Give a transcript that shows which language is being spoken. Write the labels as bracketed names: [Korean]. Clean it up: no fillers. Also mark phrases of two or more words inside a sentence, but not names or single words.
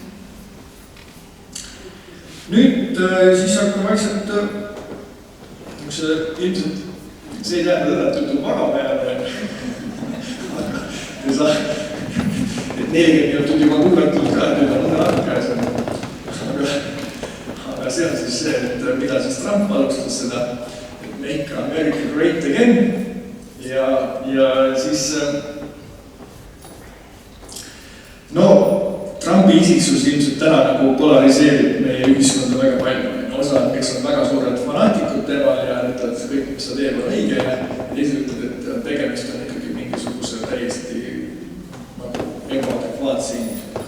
[Estonian] Nüüd siis hakkame vaikselt ilmselt see ei tähenda seda, et ütleb magama jääda. Et 40 minutit juba kuulatud ka, nüüd on õnne käes. Aga see on siis see, et mida siis Trump alustas seda, et [English] make America great again. [Estonian] Ja siis Trumpi isiksus ilmselt täna nagu polariseerib meie ühiskonda väga palju. Osa, kes on väga suured fanaatikud temal ja ütlevad, et kõik, mis ta teeb, on õige. Ja teised ütleb, et tegemist on ikkagi mingisuguse täiesti ebaadekvaatse inimesega.